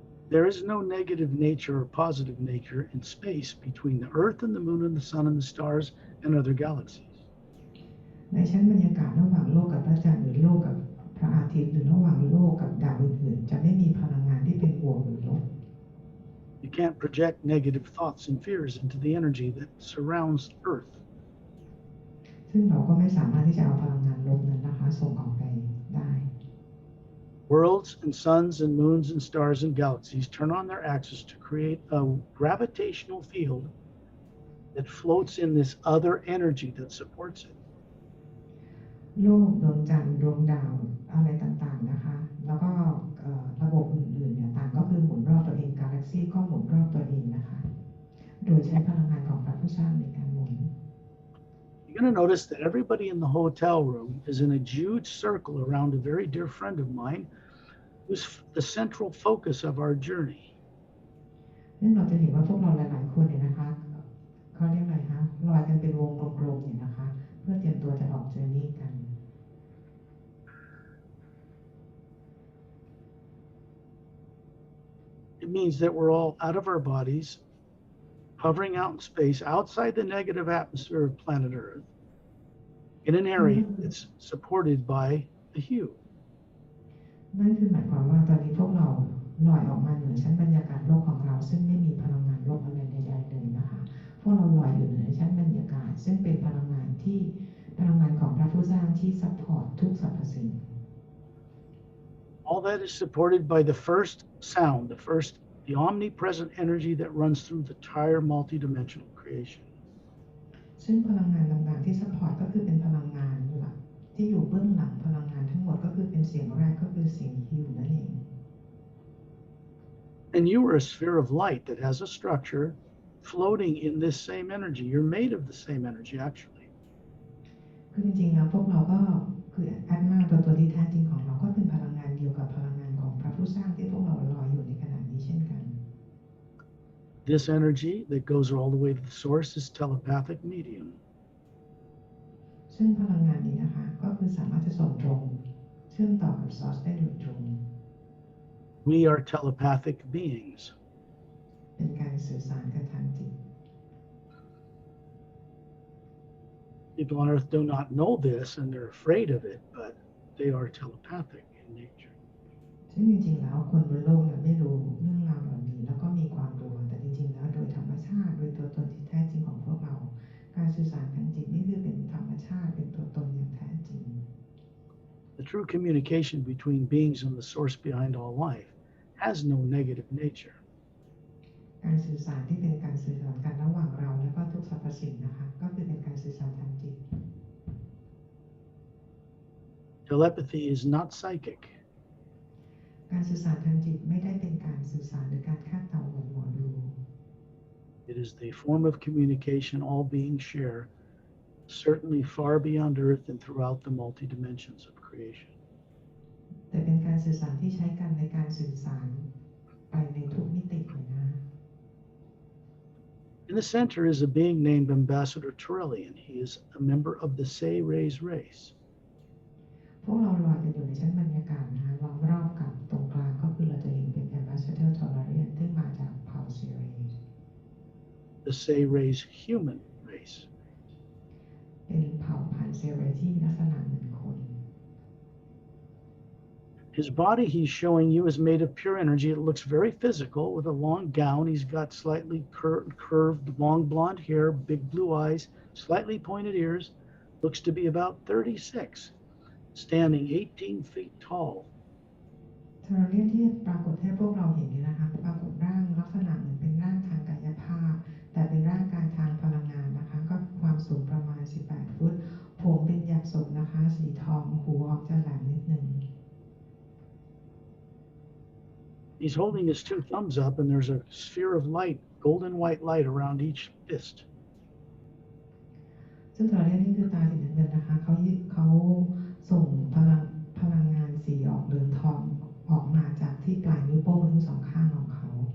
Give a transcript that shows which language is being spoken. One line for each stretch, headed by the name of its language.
English: There is no negative nature or positive nature in space between the Earth and the Moon and the Sun and the stars and other galaxies.
Thai: ในชั้นบรรยากาศระหว่างโลกกับพระจันทร์หรือโลกกับพระอาทิตย์หรือระหว่างโลกกับดาวอื่นๆจะไม่มีพลังงานที่เป็นบวกหรือลบ
English: You can't project negative thoughts and fears into the energy that surrounds Earth.
Thai: ซึ่งเราก็ไม่สามารถที่จะเอาพลังงานลบนั้นนะคะส่งออกไปได้
English: Worlds and suns and moons and stars and galaxies turn on their axis to create a gravitational field that floats in this other energy that supports it.
Thai: โลกดวงจันทร์ดวงดาวอะไรต่างๆนะคะแล้วก็ระบบอื่นๆเนี่ยต่างก็คือหมุนรอบตัวเองกาแล็กซี่ก็หมุนรอบตัวเองนะคะโดยใช้พลังงานของพระผู้สร้างในการหมุน
English: You're going to notice that everybody in the hotel room is in a huge circle around a very dear friend of mine who's the central focus of our journey.
Thai: ซึ่งเราจะเห็นว่าพวกเราหลายๆคนเนี่ยนะคะเขาเรียกอะไรคะลอยกันเป็นวงกลมๆเนี่ยนะคะเพื่อเตรียมตัวจะออกเจอร์นี่กัน
English: It means that we're all out of our bodies, hovering out in space outside the negative atmosphere of planet Earth in an area that's supported by the hue.
Thai: นั่นคือหมายความว่าตอนนี้พวกเราลอยออกมาเหนือชั้นบรรยากาศโลกของเราซึ่งไม่มีพลังงานลบอะไรใดๆเลยนะคะพวกเราลอยอยู่เหนือชั้นบรรยากาศซึ่งเป็นพลังงานของพระผู้สร้างที่ซัพพอร์ตทุกสรรพสิ่ง
English: All that is supported by the first sound, the omnipresent energy that runs through the entire multidimensional creation.
Thai: ซึ่งพลังงานต่างๆที่ซัพพอร์ตก็คือเป็นพลังงานหลักที่อยู่เบื้องหลังพลังงานทั้งหมดก็คือเป็นเสียงแรกก็คือเสียงฮิวนั่นเอง
English: And you are a sphere of light that has a structure floating in this same energy. You're made of the same energy, actually.
Thai: คือจริงๆแล้วพวกเราก็คือแอดมาตัวที่แท้จริงของเราก็เป็นพลังงานเดียวกับพลังงานของพระผู้สร้างที่พวกเราลอยอยู่ในขณะนี้เช่นกัน
English: This energy that goes all the way to the source is telepathic medium.
Thai: ซึ่งพลังงานนี้นะคะก็คือสามารถจะส่งตรงเชื่อมต่อกับซอร์สได้โดยตรง
English: We are telepathic beings.
Thai: เป็นการสื่อสารกันทางจิต
English: People on Earth do not know this and they're afraid of it, but they are telepathic in nature.
Thai: ซึ่งจริงๆแล้วคนบนโลกเนี่ยไม่รู้เรื่องราวเหล่านี้แล้วก็มีความกลัวแต่จริงๆแล้วโดยธรรมชาติโดยตัวตนที่แท้จริงของพวกเราการสื่อสารทางจิตนี่คือเป็นธรรมชาติเป็นตัวตนอย่างแท้จริง
English: The true communication between beings and the source behind all life has no negative nature.
Thai: การสื่อสารที่เป็นการสื่อสารกันระหว่างเราและก็ทุกสรรพสิ่งนะคะก็คือเป็นการสื่อสารทางจิต
English: Telepathy is not psychic.
Thai: การสื่อสารทางจิตไม่ได้เป็นการสื่อสารหรือการคาดเดาเหมือนหมอดู
English: It is the form of communication all beings share, certainly far beyond Earth and throughout the multi-dimensions of creation.
Thai: แต่เป็นการสื่อสารที่ใช้กันในการสื่อสารไปในทุกมิติเลยนะ
English: In the center is a being named Ambassador Turelian. He is a member of the Say Rays race.
Thai: พวกเราลอยกันอยู่ในชั้นบรรยากาศนะคะล้อมรอบกับตรงกลางก็คือเราจะเห็นเป็น Ambassador Tolarian ซึ่งมาจากเผ่าเซเร
English: The Say Rays human race.
Thai: เป็นเผ่าพันธุ์เซเรที่มีลักษณะเหมือนคน
English: His body he's showing you is made of pure energy. It looks very physical with a long gown. He's got slightly curved, long blonde hair, big blue eyes, slightly pointed ears. Looks to be about 36, standing 18 feet tall.
Thai: เทอร์เรียนที่ปรากฏให้พวกเราเห็นนี่นะคะปรากฏร่างลักษณะเหมือนเป็นร่างทางกายภาพแต่เป็นร่างกายทางพลังงานนะคะก็ความสูงประมาณ18 ฟุตผมเป็นหยักศกนะคะสีทองหูออกจะแหลมนิดนึง
English: He's holding his two thumbs up, and there's a sphere of light, golden white light around each fist.
Thai: ซึ่งเทอร์เรียนนี่คือตาสีน้ำเงินนะคะเขาส่งพลังงานสีออกเหลืองทองออกมาจากที่ปลายนิ้วโป้งทั้งสองข้างของเขา